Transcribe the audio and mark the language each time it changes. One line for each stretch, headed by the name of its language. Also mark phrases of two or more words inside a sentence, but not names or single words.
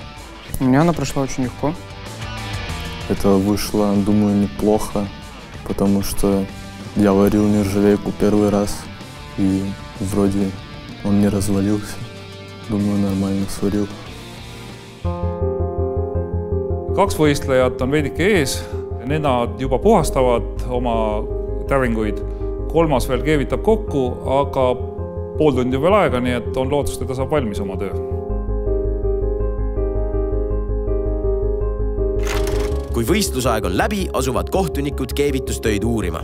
Russian: У меня она прошла очень легко. Это вышло, думаю, неплохо, потому что я варил нержавейку первый раз, и вроде он не развалился. Думаю, нормально сварил.
Estonian: 2 võistlejat on veidike ees. Nemad juba puhastavad oma täringuid. 3. veel keevitab kokku, aga pool tundi veel aega, nii et on lootust, et ta saab valmis oma töö. Kui võistlusaeg on läbi, asuvad kohtunikud keevitustöid uurima.